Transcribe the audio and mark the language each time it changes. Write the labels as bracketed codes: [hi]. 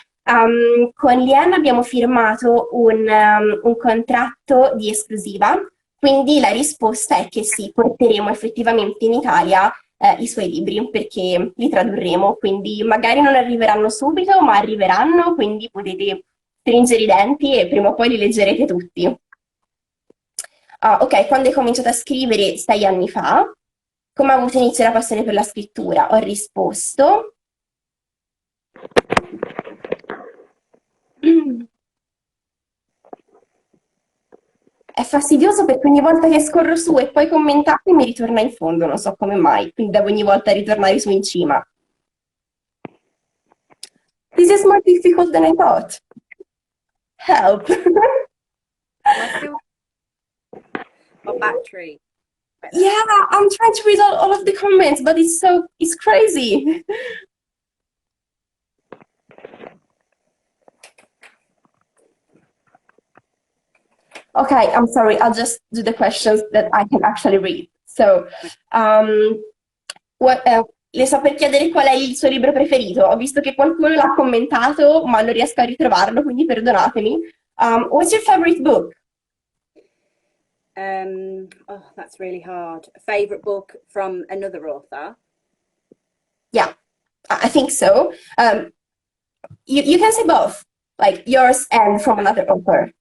[it] Con Liane abbiamo firmato un contratto di esclusiva, quindi la risposta è che sì, porteremo effettivamente in Italia i suoi libri perché li tradurremo, quindi magari non arriveranno subito, ma arriveranno, quindi potete stringere i denti e prima o poi li leggerete tutti. Ah, ok, quando hai cominciato a scrivere 6 anni fa, come ha avuto inizio la passione per la scrittura? Ho risposto. È fastidioso perché ogni volta che scorro su e poi commentate mi ritorna in fondo, non so come mai, quindi devo ogni volta ritornare su in cima. [en] This is more difficult than I thought. Help. Am I still my battery? Right there. Yeah, I'm trying to read all of the comments, but it's crazy. Okay, I'm sorry, I'll just do the questions that I can actually read. [it] So, um, le sto per chiedere qual è il suo libro preferito. Ho visto che qualcuno l'ha commentato, ma non riesco a ritrovarlo, quindi perdonatemi. [en] What's your favorite book? Oh, that's really hard. A favorite book from another author? Yeah, I think so. You can say both, like yours and from another author.